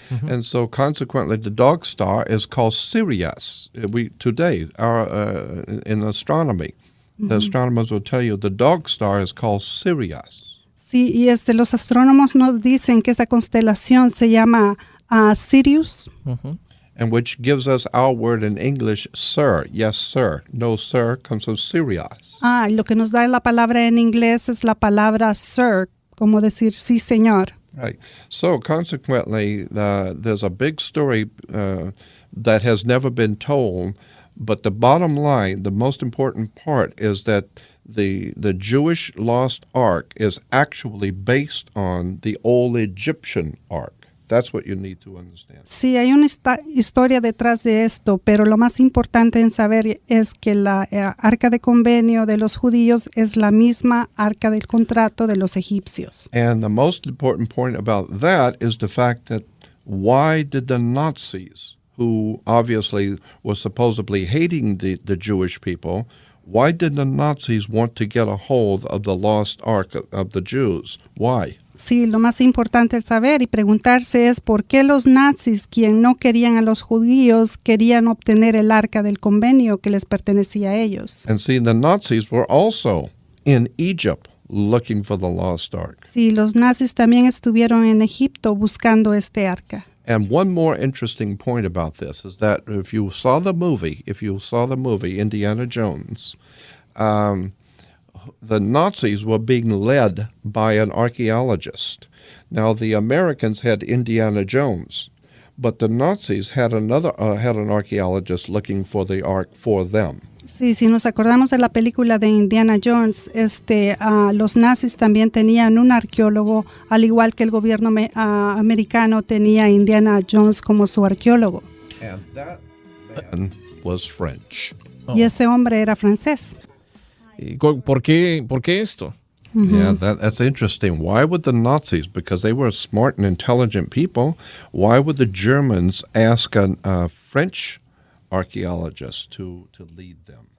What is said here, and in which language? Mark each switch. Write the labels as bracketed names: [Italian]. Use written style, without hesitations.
[English] And so consequently, the dog star is called Sirius. Today, in astronomy, the astronomers will tell you the dog star is called Sirius. [Spanish] Sí, y los astrónomos nos dicen que esa constelación se llama Sirius. [English] And which gives us our word in English, sir. Yes, sir. No, sir comes from Sirius. [Spanish] Lo que nos da la palabra en inglés es la palabra sir, como decir sí, señor. [English] Right. So consequently, there's a big story that has never been told. But the bottom line, the most important part, is that the Jewish lost ark is actually based on the old Egyptian ark. That's what you need to understand. [Spanish] Sí, hay una historia detrás de esto, pero lo más importante en saber es que la arca de convenio de los judíos es la misma arca del contrato de los egipcios. [English] And the most important point about that is the fact that why did the Nazis, who obviously were supposedly hating the Jewish people, why did the Nazis want to get a hold of the lost ark of the Jews? Why? [Spanish] Sí, lo más importante es saber y preguntarse es por qué los nazis, quien no querían a los judíos, querían obtener el arca del convenio que les pertenecía a ellos. [English] And see, the Nazis were also in Egypt looking for the lost ark. [Spanish] Sí, los nazis también estuvieron en Egipto buscando este arca. [English] And one more interesting point about this is that if you saw the movie Indiana Jones, the Nazis were being led by an archaeologist. Now, the Americans had Indiana Jones, but the Nazis had an archaeologist looking for the ark for them. [Spanish] Sí, si nos acordamos de la película de Indiana Jones, los nazis también tenían un arqueólogo, al igual que el gobierno americano tenía a Indiana Jones como su arqueólogo. [English] And that man was French. [Spanish] Y ese hombre era francés. ¿Por qué esto? [English] Yeah, that's interesting. Why would the Nazis, because they were smart and intelligent people, why would the Germans ask a French archaeologist to lead them?